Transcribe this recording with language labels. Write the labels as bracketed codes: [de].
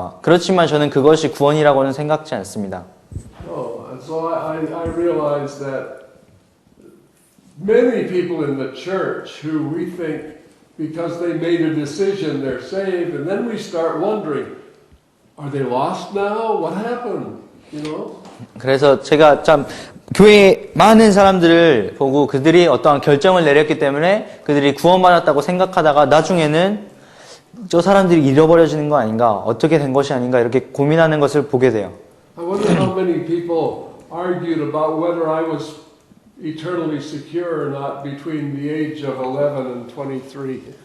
[ko] 그렇지만 저는 그것이 구원이라고는 생각지 않습니다. [en] Oh, and so I realized that many people in the church who we think because they made a decision they're saved, and then we start wondering, are they lost now? What happened? You know? [ko] 그래서 제가 참 교회에 많은 사람들을 보고 그들이 어떠한 결정을 내렸기 때문에 그들이 구원받았다고 생각하다가 나중에는 저 사람들이 잃어버려지는 거 아닌가, 어떻게 된 것이 아닌가 이렇게 고민하는 것을 보게 돼요. [en] I wonder how many people argued about whether I was eternally secure or not between the age of 11 and 23.